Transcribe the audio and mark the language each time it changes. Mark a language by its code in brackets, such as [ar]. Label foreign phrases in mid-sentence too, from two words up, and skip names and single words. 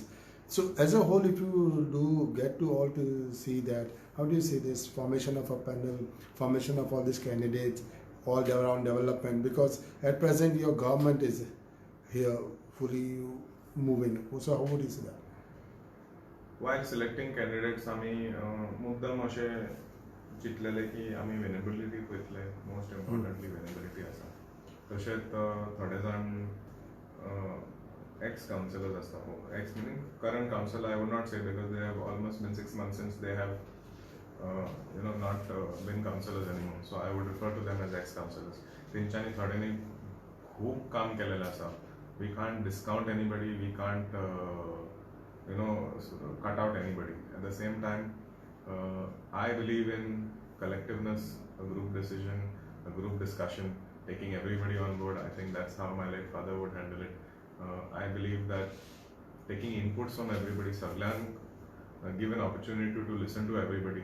[en] So as a whole, if you do get to all to see that, how do you see this formation of a panel, formation of all these candidates, all around development? Because at present your government is here fully moving. So how would you see that? While selecting candidates, [kok] आमी मुद्दम अशे चिंतलेले की आमी विनेबिलिटी पळयतले. [en] most importantly [kok] विनेबिलिटी आसा. तशेंच थोडे जाण ex-councillors आसता. [en] Ex meaning current councillor, I would not say, because they have almost been 6 months since they have not been councillors anymore. So I would refer to them as ex-councillors. [kok] तेंच्यांनी थोड्यांनी खूब काम केलेलें आसा. [en] We can't discount anybody, we can't cut out anybody. At the same time, I believe in collectiveness, a group decision, a group discussion, taking everybody on board. I think that's how my late father would handle it. I believe that taking inputs from everybody, give an opportunity to listen to everybody.